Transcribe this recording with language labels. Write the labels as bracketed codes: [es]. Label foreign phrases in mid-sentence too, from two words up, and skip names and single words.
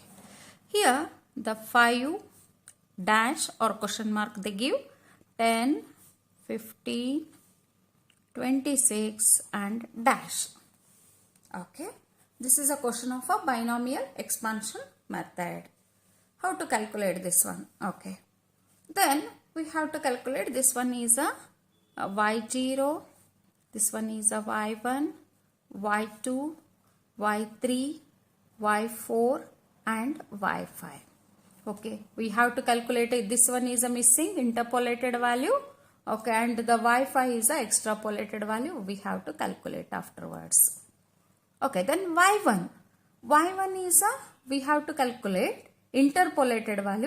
[en] Here the 5 dash or question mark they give 10, 15, 26 and dash. Okay. This is a question of a binomial expansion method. How to calculate this one? Okay. Then we have to calculate this one is a y0, this one is a y1, y2, y3, y4 and y5. Okay, we have to calculate it. This one is a missing interpolated value. Okay, and the y5 is a extrapolated value. We have to calculate afterwards. Okay, then y1. y1 is a, we have to calculate interpolated value.